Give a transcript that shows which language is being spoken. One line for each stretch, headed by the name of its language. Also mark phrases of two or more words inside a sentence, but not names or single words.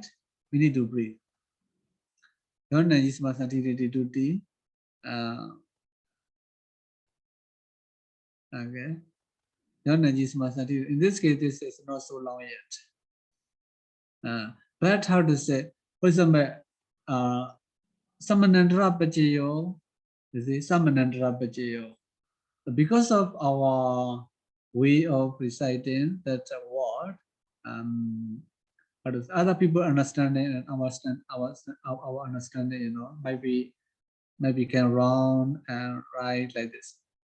English: We need to breathe. Okay. In this case, this is not so long yet. But how to say, for example, Samanandra Pachayo, you see, Samanandra Pachayo. Because of our way of reciting that word, other people understanding and our understanding, maybe can wrong and right like this.